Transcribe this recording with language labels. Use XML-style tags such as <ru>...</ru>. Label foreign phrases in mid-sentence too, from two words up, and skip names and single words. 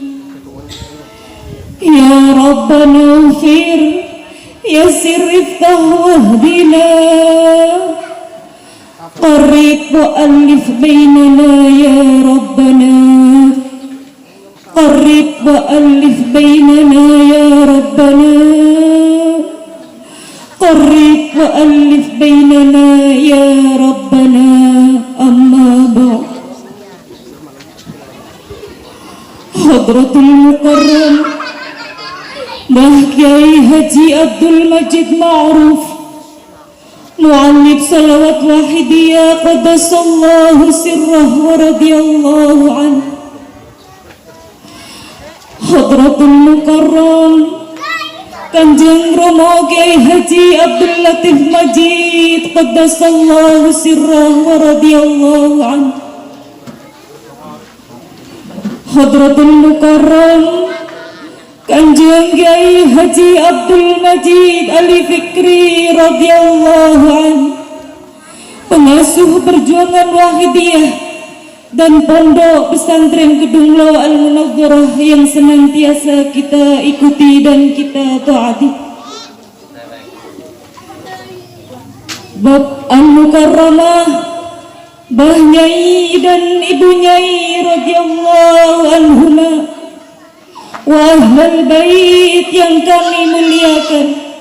<ar>يا ربنا اغفر يسر افتح واهدنا قرب وألف بيننا يا ربنا. قرب وألف بيننا يا ربنا. قرب وألف بيننا يا ربنا. أما بعد. حضرة المكرم Mbah Kiai Haji Abdul Majid Ma'ruf Mu'allib salawat wahidiyah قدس الله سره ورضي الله عن. حضرة المكرم Kanjeng Romo Kiai Haji Abdul Latif Majid قدس الله سره ورضي الله عن. حضرة المكرم Kanjeng Kiai Haji Abdul Majid Ali Fikri رضي الله عن,</ar> <id>pengasuh perjuangan Wahidiyah dan pondok pesantren Gedung Lo Al Munawwarah yang senantiasa kita ikuti dan kita taati. Bab Al-Mukarramah, Mbah Nyai dan Ibu Nyai</id> <ar>رضي الله عنهما وأهل البيت</ar> <id>yang kami muliakan,</id>